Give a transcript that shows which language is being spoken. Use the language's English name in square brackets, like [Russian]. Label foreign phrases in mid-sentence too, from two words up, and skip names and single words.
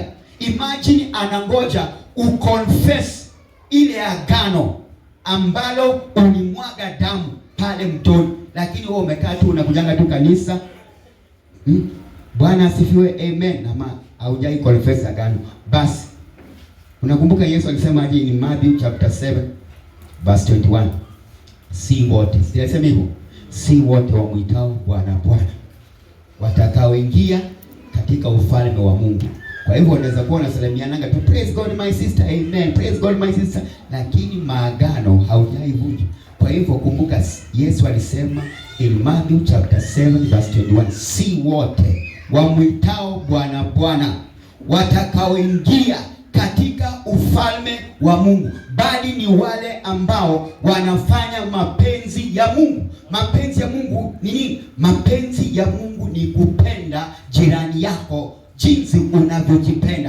[Swahili] Imagine anangoja uconfess ile agano ambalo ulimwaga damu pale mtoni, lakini wewe umekaa tu unakujanga tu kanisa. Bwana asifiwe, amen. Ama haujai confess agano. Basi unakumbuka Yesu alisema aje [English] in Matthew chapter 7 verse 21, [Swahili] si wote, sisemi hivyo, si wote wamwitao Bwana Bwana watakaoingia katika ufalme wa Mungu. Kwa hivyo unaweza kuwa unasalimiananga tu, [English] praise God my sister, amen, praise God my sister, [Swahili] lakini maagano haujaivunja. Kwa hivyo kumbuka Yesu alisema [English] in Matthew chapter 7 verse 21, [Swahili] si wote wamwitao Bwana Bwana watakaoingia katika ufalme wa Mungu, bali ni wale ambao wanafanya mapenzi ya Mungu. Mapenzi ya Mungu ni nini? Mapenzi ya Mungu ni kupenda jirani yako jinsi unavyojipenda.